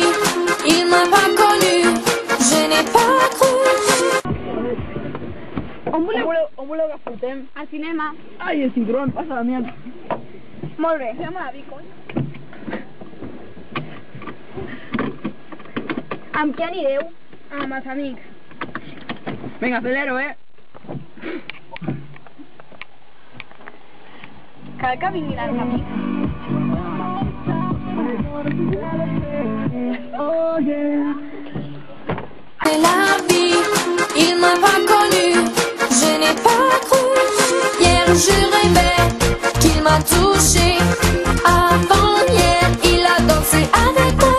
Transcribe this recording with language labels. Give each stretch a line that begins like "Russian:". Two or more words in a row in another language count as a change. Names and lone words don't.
French: Il m'a pas connu, je n'ai pas cru.
Catalan: On voleu que portem? Al cinema. Ai, el cinturó em passa la mierda. Molt bé. Fem la bico. Amb qui anireu? Amb els amics.
Spanish: Venga, acelero,
Catalan: Cal que vinguin els amics.
French: C'est la vie, il m'a pas connu, je n'ai pas cru. Hier je rêvais qu'il m'a touché. Avant-hier, il a dansé avec moi.